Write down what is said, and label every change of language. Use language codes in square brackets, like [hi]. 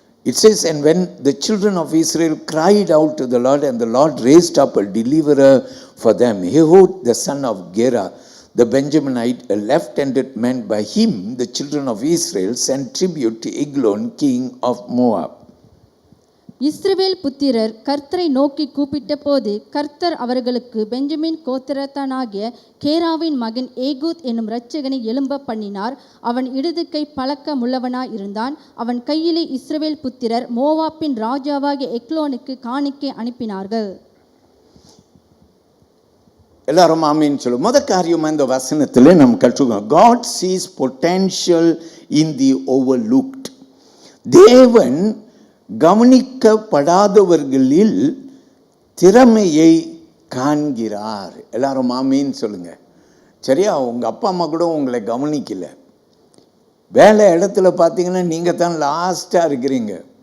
[en] It says, and when the children of Israel cried out to the Lord, and the Lord raised up a deliverer for them, Ehud the son of Gera, the Benjaminite, a left-handed man. By him the children of Israel sent tribute to Eglon, king of Moab. [ta] இஸ்ரவேல் புத்திரர் கர்த்தரை நோக்கி கூப்பிட்ட போது கர்த்தர் அவர்களுக்கு Benjamin கோத்திரத்தானாகிய கேராவின் மகன் Ehud என்னும் இரட்சகனை எழும்ப பண்ணினார். அவன் இடது கை பழக்கமுள்ளவனாய் இருந்தான். அவன் கையிலே இஸ்ரவேல் புத்திரர் மோவாப்பின் ராஜாவாகிய எக்லோனுக்கு காணிக்கை அனுப்பினார்கள். எல்லாரும் ஆமீன் சொல்லும். முதல் காரியமாக இந்த வசனத்தில் நாம் கற்றுக்கோம். [en] God sees potential in the overlooked. [ta] தேவன் கவனிக்கப்படாதவர்களில் திறமையை காண்கிறார். எல்லாரும் ஆமீன் சொல்லுங்க. சரியா? உங்கள் அப்பா அம்மா கூட உங்களை கவனிக்கல. வேலை இடத்துல பார்த்தீங்கன்னா நீங்கள் தான் லாஸ்ட்டாக இருக்கிறீங்க.